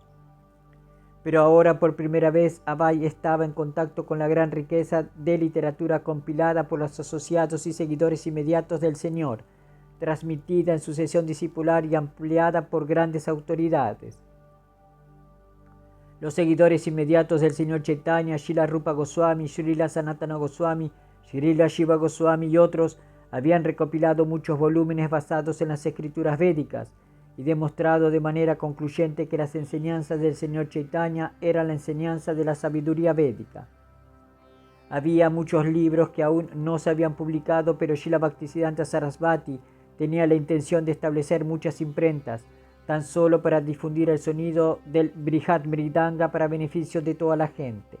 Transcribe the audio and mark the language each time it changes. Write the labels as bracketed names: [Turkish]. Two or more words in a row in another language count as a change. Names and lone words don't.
[Spanish] Pero ahora por primera vez Abhay estaba en contacto con la gran riqueza de literatura compilada por los asociados y seguidores inmediatos del Señor, transmitida en sucesión discipular y ampliada por grandes autoridades. Los seguidores inmediatos del Señor Chaitanya, Srila Rupa Goswami, Srila Sanatana Goswami, Srila Shiva Goswami y otros habían recopilado muchos volúmenes basados en las escrituras védicas y demostrado de manera concluyente que las enseñanzas del Señor Chaitanya eran la enseñanza de la sabiduría védica. Había muchos libros que aún no se habían publicado, pero Srila Bhaktisiddhanta Sarasvati tenía la intención de establecer muchas imprentas, tan solo para difundir el sonido del Brihad Mridanga para beneficio de toda la gente.